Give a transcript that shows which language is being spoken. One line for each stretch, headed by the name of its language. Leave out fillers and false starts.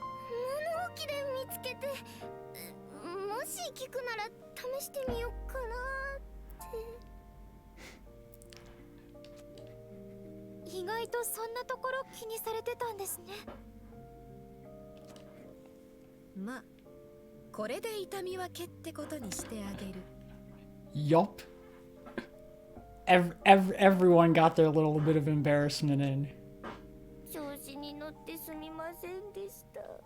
Japanese: 物置で見つけて、もし聞くなら試してみようかなって。意外とそんなところ気にされてたんですね。まあこれで痛み分けってことにしてあげる。
English: Yup. everyone got their little bit of embarrassment in.
Japanese: 調子に乗ってすみませんでした。